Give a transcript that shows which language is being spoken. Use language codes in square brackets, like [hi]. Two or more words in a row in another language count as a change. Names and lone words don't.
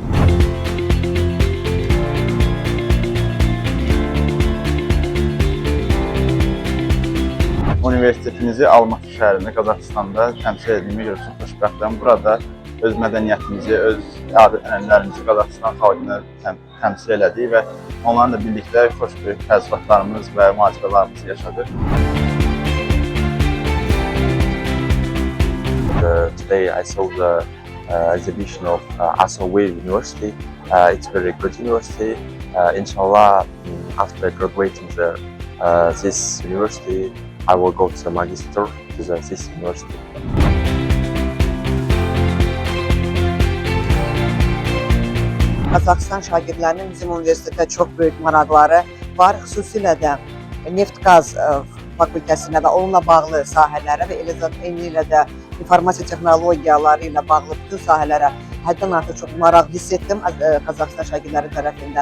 [az] Universitetimizi Almatı şəhərində, Qazaxıstanda təmsil edilməyimə görə çox xoşbəxtəm. Burada öz mədəniyyətimizi, öz adət-ənənələrimizi Qazaxıstan xalqına təmsil elədik və onlarla da birlikdə xoş bir təəssüratlarımız və mühasibələrimizi yaşadıq. [en] Today I saw the exhibition of Asawir University. It's a very good university. Inshallah, after graduating this university, I will go to the magister to this university. [az] Qazaxıstan şagirdlərinin bizim universitetdə çox böyük maraqları var. Xüsusilə də neft-qaz fakültəsinə və onunla bağlı sahələrə və eyni ilə də informasiya texnologiyaları ilə bağlı bütün sahələrə həddən artıq çox maraq hiss etdim Qazaxıstan şagirdləri tərəfindən.